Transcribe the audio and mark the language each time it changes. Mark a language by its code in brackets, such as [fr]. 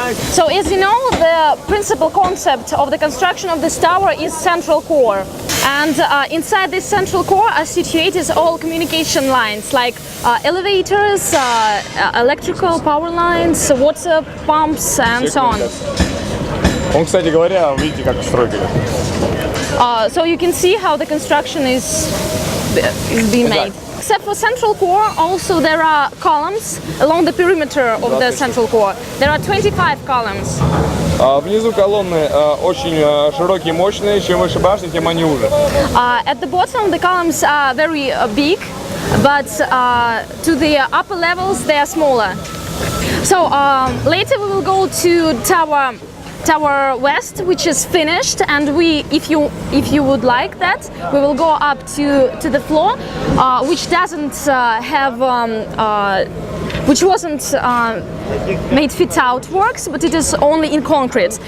[en] So as you know, the principal concept of the construction of this tower is central core. And inside this central core are situated all communication lines, like elevators, electrical power lines, water pumps, and so on. [ru] Он, кстати говоря, видите, как стройка. [en] So you can see how the construction is being made. Except for central core, also there are columns along the perimeter of the central core. There are 25 columns. [ru] Внизу колонны очень широкие, мощные. Чем выше башни, тем они уже. [en] At the bottom, the columns are very big, but to the upper levels, they are smaller. So later we will go to Tower West, which is finished, and if you would like that, we will go up to the floor, which doesn't have which wasn't made fit out works, but it is only in concrete.